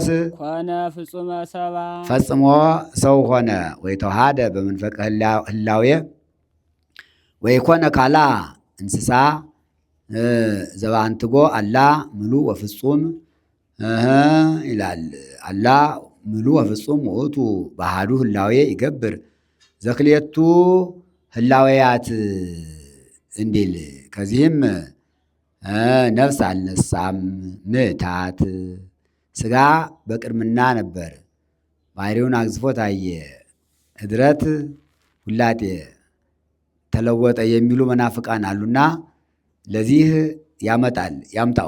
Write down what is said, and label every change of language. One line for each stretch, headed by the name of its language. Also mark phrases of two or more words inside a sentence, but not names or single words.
Geez: ኮነ ፍጹመ ሰባ
Amharic: ፈጽሞ ሰው ሆነ።
Geez: ወይተዋሃደ በመንፈቀ ህላዌ ወይኮነ ካላ እንስሳ ዘባንትጎ አላ ምሉ ወፍጹም ይላል። አላ ምሉ ወፍጹም ውእቱ ባህዱ ህላዌ ይገብር ዘክልኤቱ ህላዌያት
Amharic: እንዲል ከዚህም ነፍስ አልነሳም ምታት ሥጋ በቅድምና ነበር፣ ባህሪውን አግዝፎ ታየ፣ ህድረት ውላጤ ተለወጠ የሚሉ መናፍቃን አሉና ለዚህ ያምጣው።